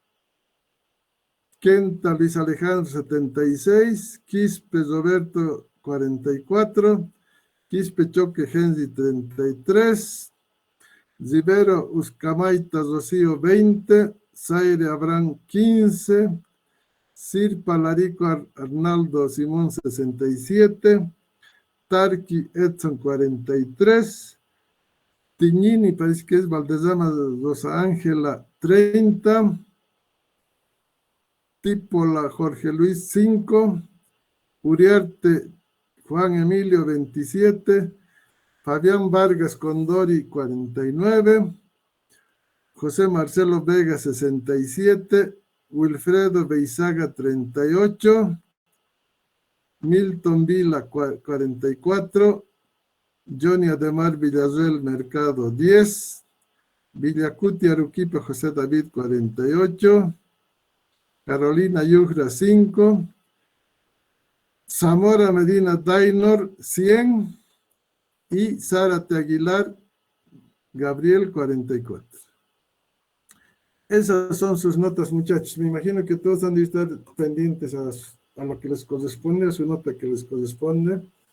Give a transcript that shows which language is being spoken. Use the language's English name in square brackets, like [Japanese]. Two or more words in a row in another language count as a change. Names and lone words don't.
[Spanish] Kenta Luis Alejandro 76, Quispe Roberto 44, Quispe Choque Genzi 33, Rivero Uscamaita Rocío 20, Zaire Abraham 15, Sirpa Larico Arnaldo Simón 67, Tarqui Edson 43, Tiñini, parece que es Valdezama Rosa Ángela 30, Típola Jorge Luis 5, Uriarte Juan Emilio 27, Fabián Vargas Condori 49, José Marcelo Vega 67, Wilfredo Beizaga 38, Milton Vila 44, Johnny Ademar Villarreal Mercado 10, Villacuti Aruquipa José David 48, Carolina Yugra 5, Zamora Medina Dainor 100 y Zárate Aguilar Gabriel 44. Esas son sus notas, muchachos. Me imagino que todos han de estar pendientes a lo que les corresponde, a su nota que les corresponde.